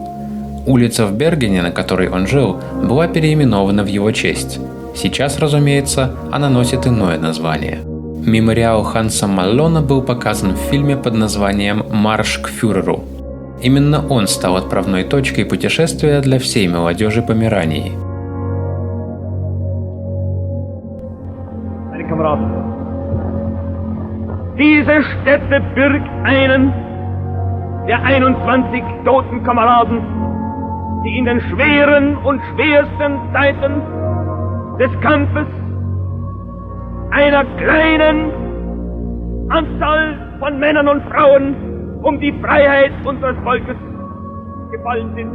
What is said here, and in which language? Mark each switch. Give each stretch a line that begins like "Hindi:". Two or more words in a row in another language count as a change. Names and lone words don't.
Russian: Улица в Бергене, на которой он жил, была переименована в его честь. Сейчас, разумеется, она носит иное название. Мемориал Ханса Маллона был показан в фильме под названием «Марш к фюреру». Именно он стал отправной точкой путешествия для всей молодежи Померании.
German: Meine Kameraden, diese Stätte birgt einen der 21 toten Kameraden, die in den schweren und schwersten Zeiten des Kampfes einer kleinen Anzahl von Männern und Frauen um die Freiheit unseres Volkes gefallen sind.